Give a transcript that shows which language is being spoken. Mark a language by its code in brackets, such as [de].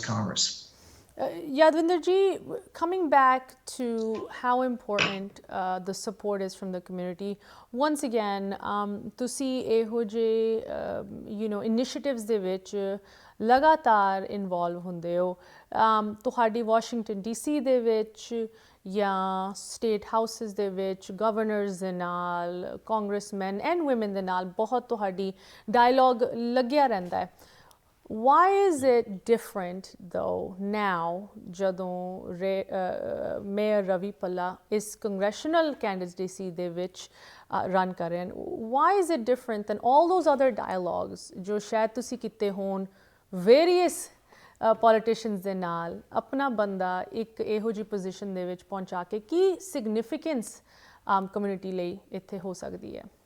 [en] Congress. Yadwinder ji, coming back to how important the support is from the community, once again, [pa] ਤੁਸੀਂ ਇਹੋ ਜਿਹੇ initiatives ਦੇ ਵਿੱਚ ਲਗਾਤਾਰ ਇਨਵੋਲਵ ਹੁੰਦੇ ਹੋ. ਤੁਹਾਡੀ ਵਾਸ਼ਿੰਗਟਨ DC ਦੇ ਵਿੱਚ ਜਾਂ ਸਟੇਟ ਹਾਊਸਿਸ ਦੇ ਵਿੱਚ ਗਵਰਨਰਸ ਦੇ ਨਾਲ, ਕਾਂਗਰਸਮੈਨ ਐਂਡ ਵੂਮਨ ਦੇ ਨਾਲ ਬਹੁਤ ਤੁਹਾਡੀ ਡਾਇਲੌਗ ਲੱਗਿਆ ਰਹਿੰਦਾ ਹੈ. [en] Why is it different though now ਜਦੋਂ Mayor Ravi Bhalla is congressional candidacy ਦੇ ਵਿੱਚ run [pa] ਕਰ ਰਹੇ ਹਨ? [en] Why is it different than all those other dialogues [pa] ਜੋ ਸ਼ਾਇਦ ਤੁਸੀਂ ਕੀਤੇ ਹੋਣ various politicians ਦੇ ਨਾਲ ਆਪਣਾ ਬੰਦਾ ਇੱਕ ਇਹੋ ਜਿਹੀ ਪੋਜੀਸ਼ਨ ਦੇ ਵਿੱਚ ਪਹੁੰਚਾ ਕੇ? ਕੀ significance community ਲਈ ਇੱਥੇ ਹੋ ਸਕਦੀ ਹੈ?